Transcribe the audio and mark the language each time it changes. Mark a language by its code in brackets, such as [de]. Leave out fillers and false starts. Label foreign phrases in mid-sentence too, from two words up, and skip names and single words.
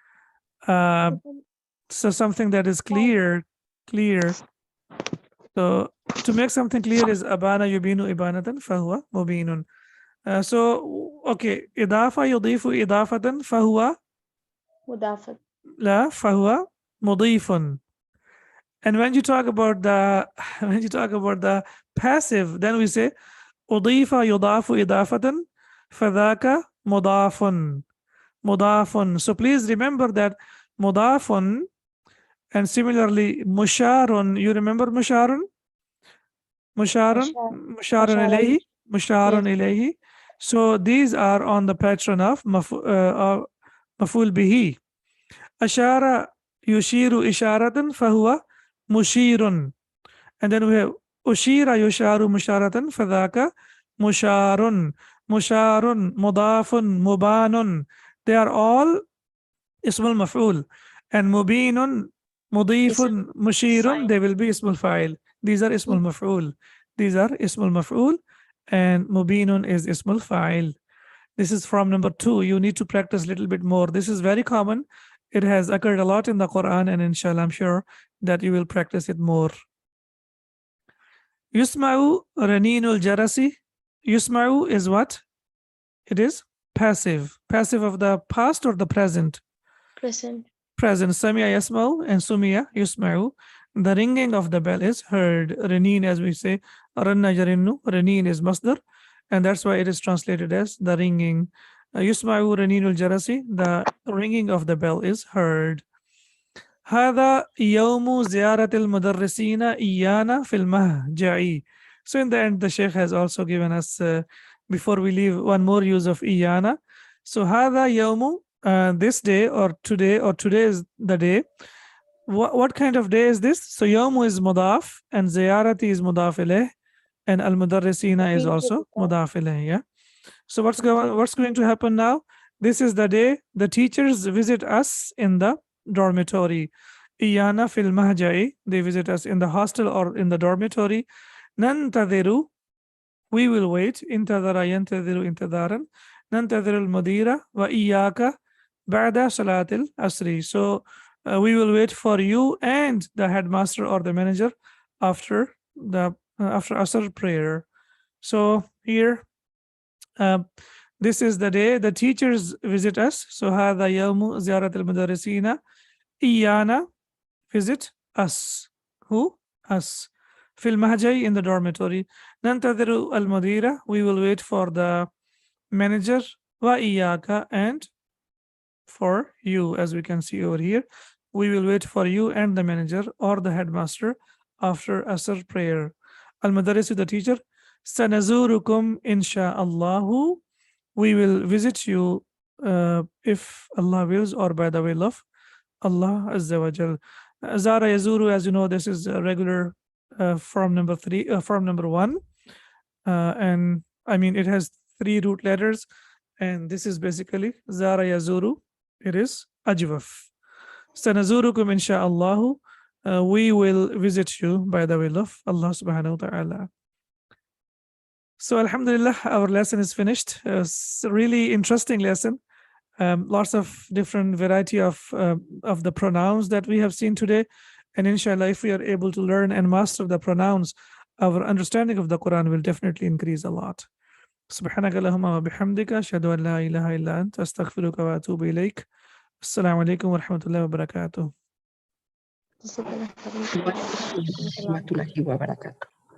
[en] So something that is clear. So to make something clear is [ar] أبان يبين إبانة فهو مبين. [en] So okay, [ar] أضاف يضيف إضافة فهو Mudafat. لا فهو مضيف. [en] And when you talk about the passive, then we say [ar] أضيف يضاف إضافة فذاك مضاف. [en] So please remember that mudafun, and similarly musharun. You remember musharun? [ar] مشار إليه. [en] So these are on the pattern of [ar] مفعول به. أشار يشير إشارة فهو مشير. [en] And then we have [ar] أشير يشار مشارة فذاك مشار. مضاف، مبان. [en] They are all [ar] اسم المفعول. And مبين، مضيف، مشير, [en] they will be [ar] اسم الفاعل. [en] These are [ar] اسم المفعول. [en] And mubinun is [ar] اسم الفاعل. [en] This is from number 2. You need to practice a little bit more. This is very common It has occurred a lot in the Quran, and inshallah, I'm sure that you will practice it more. [ar] يسمع رنين الجرس. [en] Yusma'u is what? It is passive. Passive of the past or the present? Present. Present. [ar] سمع يسمع and سمع يسمع. [en] The ringing of the bell is heard. Ranin, as we say, [ar] رن يرن. [en] Ranin is masdar, and that's why it is translated as the ringing. [ar] يسمع رنين الجرس. [en] The ringing of the bell is heard. [ar] هذا يوم زيارة المدرسين إيانا في المهجع. [en] So in the end, the Sheikh has also given us, before we leave, one more use of إيانا. [ar] So هذا يوم, [en] this day or today is the day. What kind of day is this? So يوم is mudaf and زيارتي is [ar] مضاف إليه, [en] and al-mudarrisina is also [ar] مضاف إليه. [en] Yeah. So what's going to happen now? This is the day the teachers visit us in the dormitory. [ar] إيانا في المهجع, [en] they visit us in the hostel or in the dormitory. Nantadhiru, we will wait. [ar] انتظر ينتظر انتظارا. ننتظر المدير وإياك بعد صلاة العصر. [en] So we will wait for you and the headmaster or the manager after asr prayer. So here, this is the day the teachers visit us. [ar] So هذا يوم زيارة المدرسين إيانا, [en] visit us. Who? Us. [ar] في المهجع, [en] in the dormitory. [ar] ننتظر المدير, [en] we will wait for the manager. [ar] وإياك, [en] and for you, as we can see over here. We will wait for you and the manager or the headmaster after asr prayer. [ar] Al-mudarris, [en] the teacher. [ar] سنزوركم إن شاء الله. [en] We will visit you if Allah wills, or by the will of [ar] الله عز وجل. زار يزور, [en] as you know, this is a regular form number 1, and I mean it has 3 root letters, and this is basically [ar] زار يزور. [en] It is ajwaf. [ar] سنزوركم إن شاء الله. [en] We will visit you by the will of [ar] الله سبحانه وتعالى. [en] So alhamdulillah, our lesson is finished. It's a really interesting lesson. Lots of different variety of the pronouns that we have seen today. And inshallah, if we are able to learn and master the pronouns, our understanding of the Quran will definitely increase a lot. [ar] سبحانك اللهم وبحمدك، أشهد أن لا إله إلا أنت، أستغفرك وأتوب إليك. السلام عليكم ورحمة الله وبركاته. جزاك الله خيرا. ورحمة الله وبركاته.